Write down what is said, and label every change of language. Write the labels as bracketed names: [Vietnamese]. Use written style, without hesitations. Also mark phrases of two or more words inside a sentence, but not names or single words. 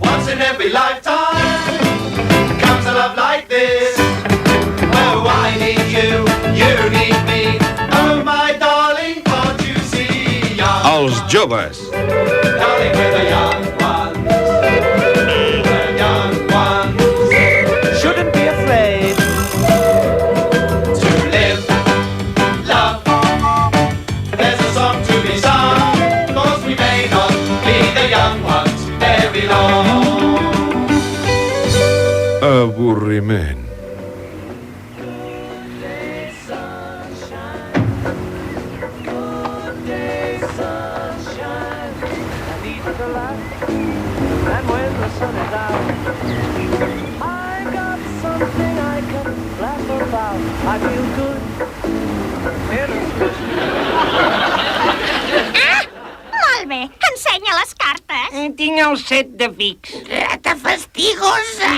[English] in every lifetime comes a love like this. Oh, I need you, you need me. Oh, my darling, can't you see? [Catalan] Els joves. [English] Darling, we're the young ones. The young ones. Shouldn't be afraid To live, love. There's a song to be sung. 'Cause we may not be the young ones very long. [Catalan] Avorriment. [English] And when the sun is out, I got something I can laugh about. I feel good. [Catalan] Molt bé, ensenya les cartes. Tinc el set de Vics. Rata fastigosa!